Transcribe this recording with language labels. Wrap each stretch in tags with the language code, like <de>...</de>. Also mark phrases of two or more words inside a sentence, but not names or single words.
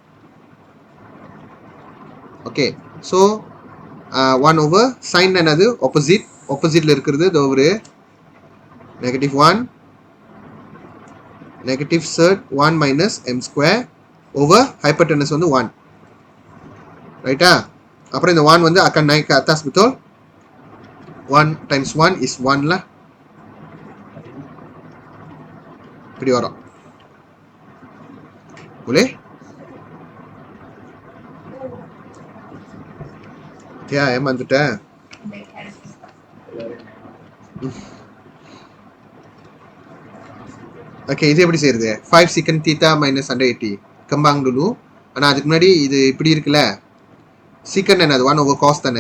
<ta>ஓகே ஸோ</ta> <en>1 over sin</en> <ta>என்னது? ஆப்போசிட். ஆப்போசிட்ல இருக்கிறது ஒரு நெகட்டிவ் 1</ta> <en>negative surd 1 minus m square over hypotenuse</en> <ta>வந்து 1 ரைட்டா. அப்புறம் இந்த 1 வந்து</ta> <ms>akan naik ke atas betul.</ms> <en>1 times 1 is 1 lah.</en> <ta>இப்படி வரும்.</ta> <ms>boleh? Ya ஏமாந்துட்டேன்.</ms> <ta>ஓகே இது எப்படி செய்யறது?</ta> <en>5 secant theta minus 180</en> <ms>kembang dulu.</ms> <ta>ஆனா அதுக்கு முன்னாடி இது இப்படி இருக்குல்ல, சீக்கண்ட் என்னது?</ta> <en>1 over cos தானே.</en>